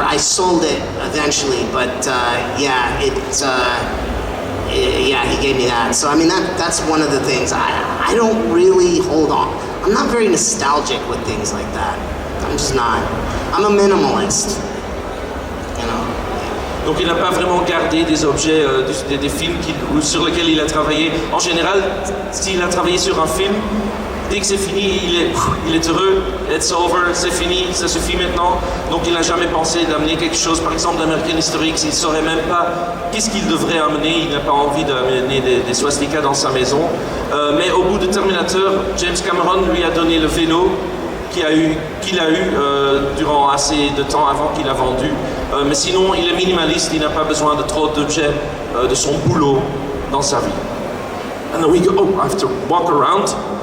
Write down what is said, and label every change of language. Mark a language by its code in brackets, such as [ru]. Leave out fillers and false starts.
[en] I sold it eventually, but yeah, he gave me that. So I mean, that's one of the things. I don't really hold on. I'm not very nostalgic with things like that. I'm just not. I'm a minimalist, you know. [fr] Donc il n'a pas vraiment gardé des objets, des films sur lesquels il a travaillé. En général, s'il a travaillé sur un film, dès que c'est fini, il est heureux, [en] it's over, [fr] c'est fini, ça suffit maintenant. Donc il n'a jamais pensé d'amener quelque chose, par exemple d'American History X, il ne saurait même pas qu'est-ce qu'il devrait amener, il n'a pas envie d'amener des swastikas dans sa maison. Mais au bout de Terminator, James Cameron lui a donné le vélo qu'il a eu durant assez de temps avant qu'il a vendu. Mais sinon, il est minimaliste, il n'a pas besoin de trop d'objets de son boulot dans sa vie. [en] And then we go, oh, I have to walk around.